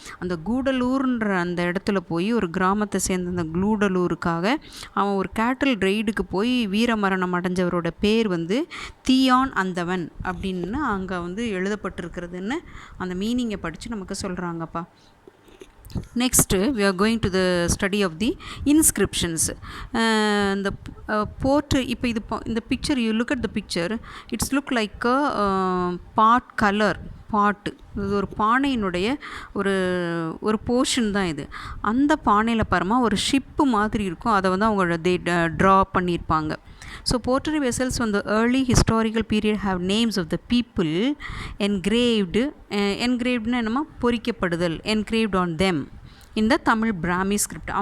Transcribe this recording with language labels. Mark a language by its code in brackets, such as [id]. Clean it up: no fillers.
[ta] அந்த கூடலூர்ன்ற அந்த இடத்துல போய் ஒரு கிராமத்தை சேர்ந்த அந்த கூடலூருக்காக அவன் ஒரு கேட்டில் ரெய்டுக்கு போய் வீரமரணம் அடைஞ்சவரோட பேர் வந்து தீயான் அந்தவன் அப்படின்னு அங்கே வந்து எழுதப்பட்டிருக்கிறதுன்னு அந்த மீனிங்கை படித்து நமக்கு சொல்கிறாங்கப்பா. [en] Next, we are going to the study of the inscriptions. The portrait, [ta] இப்போ இது இந்த [en] picture, you look at the picture, it's look like a pot color pot. [ta] இது ஒரு பானையினுடைய ஒரு போர்ஷன் தான் இது. அந்த பானையில் பாருமா ஒரு ஷிப்பு மாதிரி இருக்கும். அதை வந்து அவங்க ட்ரா பண்ணியிருப்பாங்க. [en] So pottery vessels from the early historical period have names of the people engraved [ta] என்னமா பொறிக்கப்படுதல், [en] engraved on them in the Tamil Brahmi script.